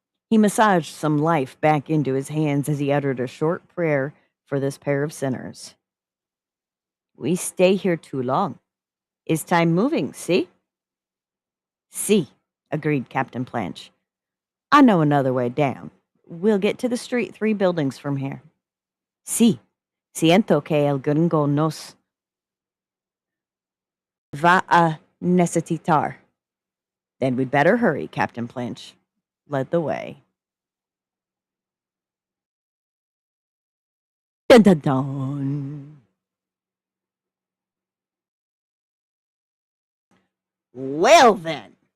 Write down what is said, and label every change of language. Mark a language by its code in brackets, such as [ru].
[en] He massaged some life back into his hands as he uttered a short prayer for this pair of sinners. We stay here too long. Is time moving, see? See, agreed Captain Planche. I know another way down. We'll get to the street 3 buildings from here. [es] Sí, siento que el gringo nos va a necesitar. [en] Then we'd better hurry, Captain Planche led the way. Dun dun dun. Well then.